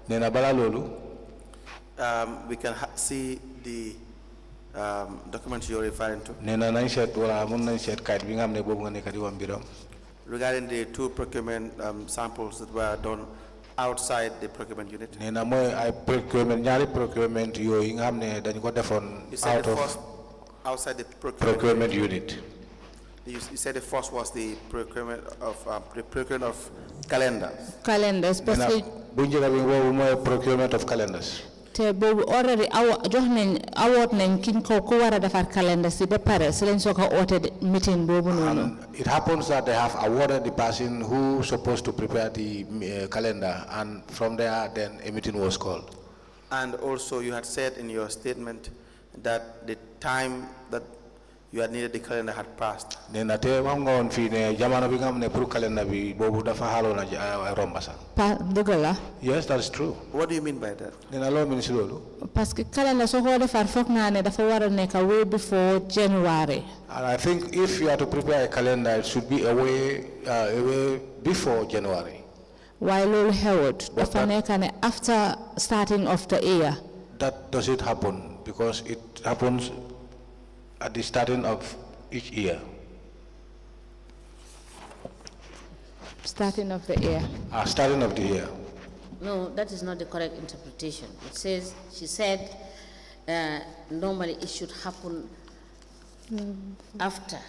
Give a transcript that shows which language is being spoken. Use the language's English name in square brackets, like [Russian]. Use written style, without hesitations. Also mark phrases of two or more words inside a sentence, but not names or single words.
[English] We can see the documents you're referring to. Regarding the two procurement samples that were done outside the procurement unit. [Wolof] Nena moy ay procurement ñaari procurement yo yi nga xamne dañ ko defon [English] You said out the of first outside the procurement unit. You said the first was the procurement of calendars. Calendars, [French] parce [Wolof] Bu njëkk bi boobu moy [English] procurement of calendars. [Wolof] te boobu already jox nañ award nañ kiñ ko ku war a defar calendar si ba pare si lañ soo ko oote meeting boobu noonu. [English] It happens that they have awarded the person who supposed to prepare the calendar, and from there then a meeting was called. And also you had said in your statement that the time that you had needed the calendar had passed. [Wolof] Nena te wax nga woon fii ne jamono bi nga xam ne pour calendar bi boobu dafa xaaloon a romba sax. Dëgg la. [English] Yes, that's true. What do you mean by that? [Wolof] Nena loo mën si loolu. [French] Parce que [Wolof] calendar soo ko defar foog naa ne dafa war a nekk [English] way before January. And I think if you are to prepare a calendar, it should be a way before January. [Wolof] Waaye loolu xewut dafa nekk ne [English] after starting of the year. That doesn't happen because it happens at the starting of each year. Starting of the year. Starting of the year. No, that is not the correct interpretation. It says, she said, normally it should happen after.